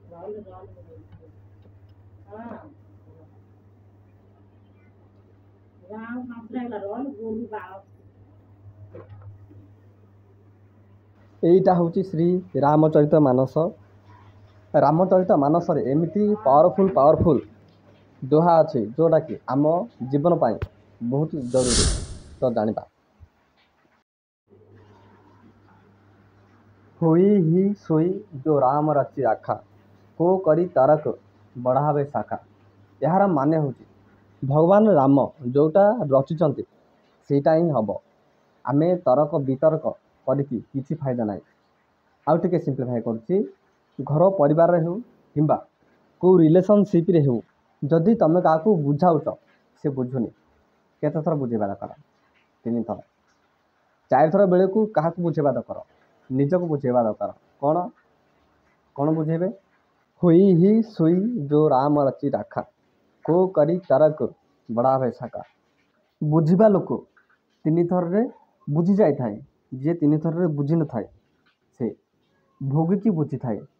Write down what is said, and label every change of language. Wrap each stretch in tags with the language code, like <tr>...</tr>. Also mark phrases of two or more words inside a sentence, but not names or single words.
<or>এইটা ହେଉଛି ଶ୍ରୀ ରାମଚରିତ ମାନସ। ରାମଚରିତ ମାନସରେ ଏମିତି ପାୱାରଫୁଲ୍ ଦୋହା ଅଛି ଯେଉଁଟାକି ଆମ ଜୀବନ ପାଇଁ ବହୁତ ଜରୁରୀ ତ ଜାଣିବା।</or> <awa>हुई ही सोई जो राम रचि राखा को करी तारक बढ़ावै साखा।</awa> <or>ଏହାର ମାନେ ହେଉଛି ଭଗବାନ ରାମ ଯେଉଁଟା ରଚିଛନ୍ତି ସେଇଟା ହିଁ ହେବ। ଆମେ ତର୍କ ବିତର୍କ କରିକି କିଛି ଫାଇଦା ନାହିଁ। ଆଉ ଟିକେ ସିମ୍ପ୍ଲିଫାଏ କରୁଛି, ଘର ପରିବାରରେ ହେଉ କିମ୍ବା କେଉଁ ରିଲେସନସିପ୍ରେ ହେଉ, ଯଦି ତୁମେ କାହାକୁ ବୁଝାଉଛ ସେ ବୁଝୁନି, କେତେଥର ବୁଝେଇବା ଦରକାର? 3 ଥର। 4 ଥର ବେଳକୁ କାହାକୁ ବୁଝେଇବା ଦରକାର? ନିଜକୁ ବୁଝେଇବା ଦରକାର। କ'ଣ ବୁଝେଇବେ?</or> <awa>हुई ही सोई जो राम रचि राखा को करी तारक बढ़ावै साखा।</awa> <or>ବୁଝିବା ଲୋକ 3 ଥରରେ ବୁଝି ଯାଇଥାଏ, ଯିଏ 3 ଥରରେ ବୁଝିନଥାଏ ସେ ଭୋଗିକି ବୁଝିଥାଏ।</or>